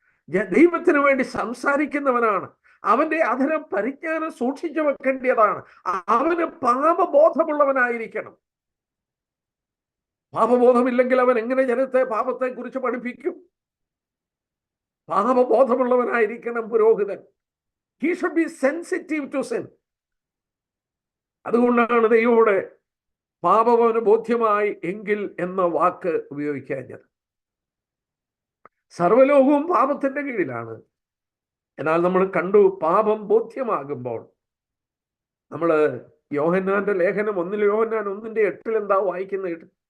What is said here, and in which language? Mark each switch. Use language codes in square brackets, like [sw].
[ml] ദൈവത്തിന് വേണ്ടി സംസാരിക്കുന്നവനാണ്. അവന്റെ അധരം പരിജ്ഞാനം സൂക്ഷിച്ചു വെക്കേണ്ടതാണ്. അവന് പാപബോധമുള്ളവനായിരിക്കണം. പാപബോധമില്ലെങ്കിൽ അവൻ എങ്ങനെ ജനത്തെ പാപത്തെ കുറിച്ച് പഠിപ്പിക്കും? പാപബോധമുള്ളവനായിരിക്കണം പുരോഹിതൻ. [en] He should be sensitive to sin. [ml] അതുകൊണ്ടാണ് ദൈവത്തോട് പാപം അവന് ബോധ്യമായി എങ്കിൽ എന്ന വാക്ക് ഉപയോഗിക്കാഞ്ഞത്. സർവ്വലോകവും പാപത്തിന്റെ കീഴിലാണ്. എന്നാൽ നമ്മൾ കണ്ടു, പാപം ബോധ്യമാകുമ്പോൾ നമ്മൾ യോഹന്നാന്റെ ലേഖനം 1 യോഹന്നാൻ 1:8 എന്താ വായിക്കുന്നത്?